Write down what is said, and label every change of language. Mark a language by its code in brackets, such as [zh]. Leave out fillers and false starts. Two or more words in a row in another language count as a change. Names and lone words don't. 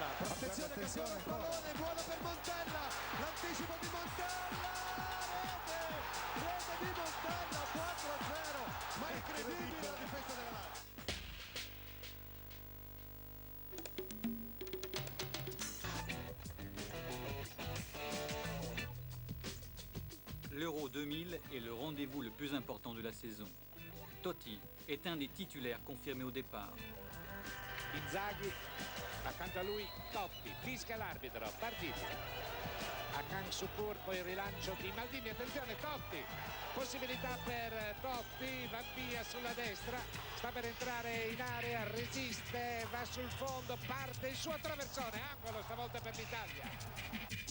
[it] Attenzione, Cafu, il pallone, buono per Montella, l'anticipo di Montella, rete di Montella, 4-0, ma incredibile la difesa della Lazio. [fr] L'Euro 2000 est le rendez-vous le plus important de la saison. Totti est un des titulaires confirmés au départ. [it] Inzaghi, accanto a lui Totti, fischia l'arbitro, partita. A Kang Supur, poi il rilancio di Maldini, attenzione Totti, possibilità per Totti, va via sulla destra, sta per entrare in area, resiste, va sul fondo, parte il suo traversone, angolo stavolta per l'Italia.